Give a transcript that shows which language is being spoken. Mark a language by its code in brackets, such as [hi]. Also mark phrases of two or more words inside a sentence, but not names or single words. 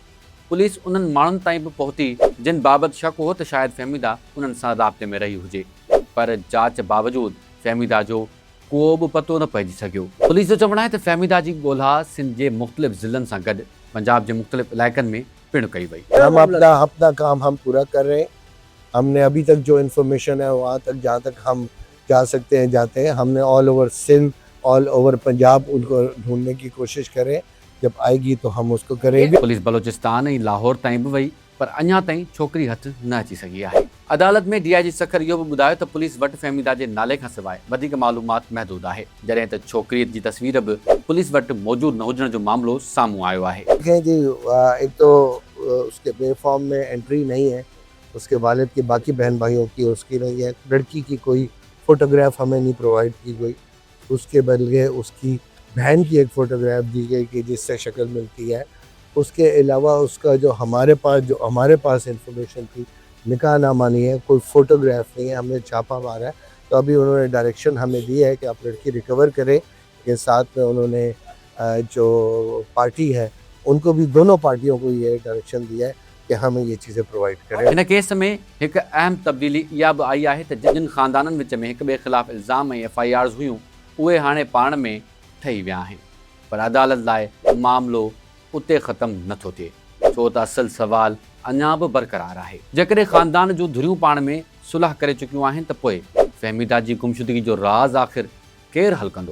[sd] पुलिस उन्हनि माण्हुनि ताईं बि पहुती जिन बाबति शक हो त शायदि फहमीदा उन्हनि सां राब्ते में रही हुजे, पर जांच बावजूदु फहमीदा जो को बि पतो न पइजी सघियो। पुलिस जो चवणु आहे त फहमीदा जी ॻोल्हा सिंध जे मुख़्तलिफ़ ज़िलनि सां गॾु पंजाब जे मुख़्तलिफ़ इलाइक़नि में पिणु कई वई। [ur] ہم اپنا کام ہم پورا کر رہے ہیں۔ ہم نے ابھی تک جو انفارمیشن ہے وہاں تک جہاں تک ہم جا سکتے ہیں جاتے ہیں. ہم نے [en] all over [ur] सिंध, [en] all over [ur] پنجاب ان کو ڈھونڈنے کی کوشش کریں، جب آئے گی تو ہم اس کو کریں گے. [sd] पुलिस बलोचिस्तान ऐं लाहौर ताईं बि वई, पर अञा ताईं छोकिरी हथ न अची सघी आहे। अदालत में DIG सखर इहो बि ॿुधायो त पुलिस वटि फहमीदा जे नाले खां सवाइ वधीक मालूमात महदूद आहे, जॾहिं त छोकिरीअ जी तस्वीर बि पुलिस वटि मौजूदु न हुजण जो मामलो साम्हूं आयो आहे। [ur] ایک تو اس کے پلیٹ فارم میں انٹری نہیں ہے، اس کے والد کی باقی بہن بھائیوں کی اس کی نہیں ہے، لڑکی کی کوئی فوٹوگراف ہمیں نہیں پروائیڈ کی گئی، اس کے بدلے اس کی بہن کی ایک فوٹوگراف دی گئی کہ جس سے شکل ملتی ہے. اس کے علاوہ اس کا جو ہمارے پاس انفارمیشن تھی، نکاح نامہ نہیں ہے، کوئی فوٹوگراف نہیں ہے. ہم نے چھاپا مارا ہے، تو ابھی انہوں نے ڈائریکشن ہمیں دی ہے کہ آپ لڑکی ریکور کریں. کے ساتھ میں انہوں نے جو پارٹی ہے ان کو بھی، دونوں پارٹیوں کو یہ ڈائریکشن دیا ہے کہ ہمیں یہ چیزیں پروائیڈ کریں. [sd] इन केस में एक अहम तब्दीली इहा बि आई आहे त जिन ख़ानदाननि विच में हिक ॿिए ख़िलाफ़ इल्ज़ाम ऐं FIRs हुयूं उहे हाणे पाण में ठही विया आहिनि, पर अदालत लाइ मामलो उते ख़तमु नथो थिए, छो त असुलु सवाल अञा बि बरक़रार आहे। जेकॾहिं ख़ानदान जूं धुरियूं पाण में सुलह करे चुकियूं आहिनि त पोइ फहमीदा जी गुमशुदगी जो राज़ आख़िर केरु हल कंदो?